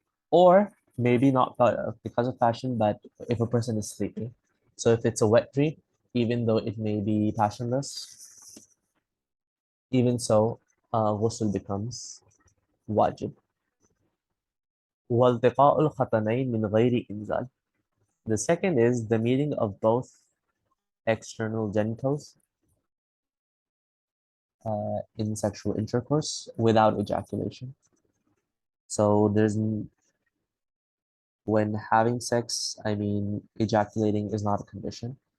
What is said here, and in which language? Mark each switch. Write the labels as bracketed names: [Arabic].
[English] Or maybe not because of passion, but if a person is sleeping. So if it's a wet dream, even though it may be passionless, even so, ghusl becomes wajib. [Arabic] والتقاء الختنين من غير إنزال. [English] The second is the meeting of both external genitals in sexual intercourse without ejaculation. So when having sex, I mean, ejaculating is not a condition.